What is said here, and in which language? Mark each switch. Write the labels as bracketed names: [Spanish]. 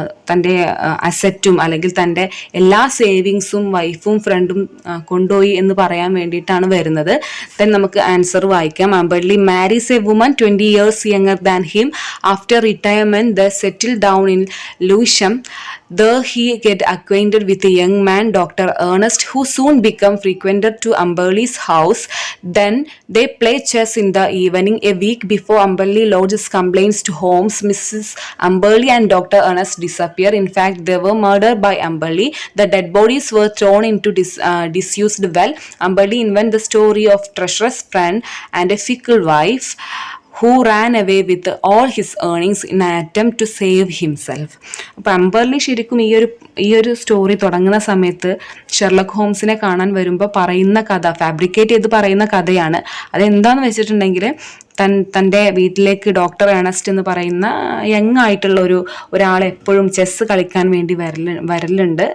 [Malayalam] തൻ്റെ അസറ്റും അല്ലെങ്കിൽ തൻ്റെ എല്ലാ സേവിങ്സും വൈഫും ഫ്രണ്ടും കൊണ്ടുപോയി എന്ന് പറയാൻ വേണ്ടിയിട്ടാണ് വരുന്നത്. ദെൻ നമുക്ക് ആൻസർ വായിക്കാം. [English] Amberley marries a woman 20 years younger than him. After retirement, they settle down in Lewisham. There he get acquainted with a young man, Dr. Ernest, who soon become frequented to Amberley's house. Then they play chess in the evening. A week before Amberley lodges complaints to Holmes, Mrs. Amberley and Dr. Ernest disappear. In fact, they were murdered by Amberley. The dead bodies were thrown into disused well. Amberley invents the story of treacherous friend and a fickle wife who ran away with all his earnings in an attempt to save himself. [Malayalam] അപ്പോൾ അംബർലി ശരിക്കും ഈ ഒരു story തുടങ്ങുന്ന സമയത്ത് Sherlock ഹോംസിനെ കാണാൻ വരുമ്പോൾ പറയുന്ന കഥ, ഫാബ്രിക്കേറ്റ് ചെയ്ത് പറയുന്ന കഥയാണ്. അതെന്താണെന്ന് വെച്ചിട്ടുണ്ടെങ്കിൽ തൻ്റെ വീട്ടിലേക്ക് ഡോക്ടർ ഏണസ്റ്റ് എന്ന് പറയുന്ന യങ് ആയിട്ടുള്ള ഒരാളെ എപ്പോഴും ചെസ്സ് കളിക്കാൻ വേണ്ടി വരലുണ്ട്.